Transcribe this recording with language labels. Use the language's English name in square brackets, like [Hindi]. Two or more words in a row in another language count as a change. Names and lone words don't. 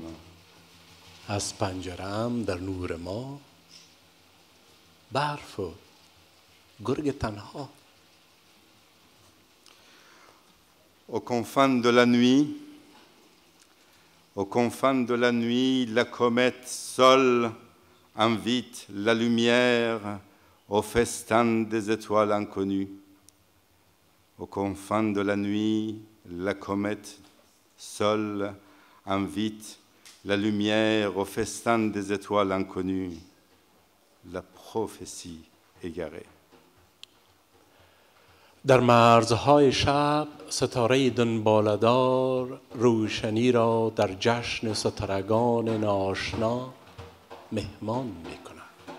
[Persian] از پنجره‌ام در نور ما برف و گرگ تنها. [French] Aux confins de la nuit, aux confins de la nuit, la comète seule invite la lumière au festin des étoiles inconnues. Aux confins de la nuit, la comète seule invite la lumière au festin des étoiles inconnues, la prophétie égarée. [Persian] در مرزهای شب ستاره دنباله‌دار روشنی را در جشن ستارگان ناآشنا مهمان می‌کند.